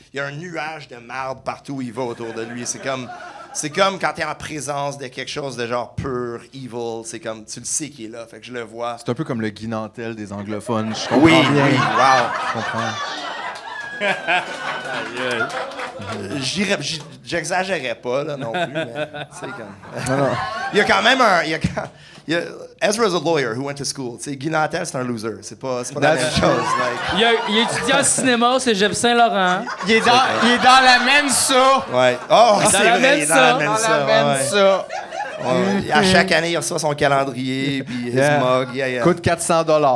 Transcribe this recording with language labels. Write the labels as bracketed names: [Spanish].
[French] Il y a un nuage de marde partout où il va autour de lui. C'est comme quand t'es en présence de quelque chose de genre pur, evil. C'est comme, tu le sais qu'il est là. Fait que je le vois. C'est un peu comme le Guy Nantel des anglophones. Je comprends Oui, bien. wow. Je comprends. J'exagérais pas là, non plus, mais c'est comme... Il y a quand même [English] Ezra's a lawyer who went to school. [French] T'sais, Guy Nantel, c'est un loser. C'est pas la même chose. Il a étudié en cinéma au Cégep Saint-Laurent. Il est dans la Mensa. Ouais. Oh, c'est la vrai, il est dans la Mensa. Ouais. À chaque année, il reçoit son calendrier puis [English] his mug. Yeah. [French] Coûte $400.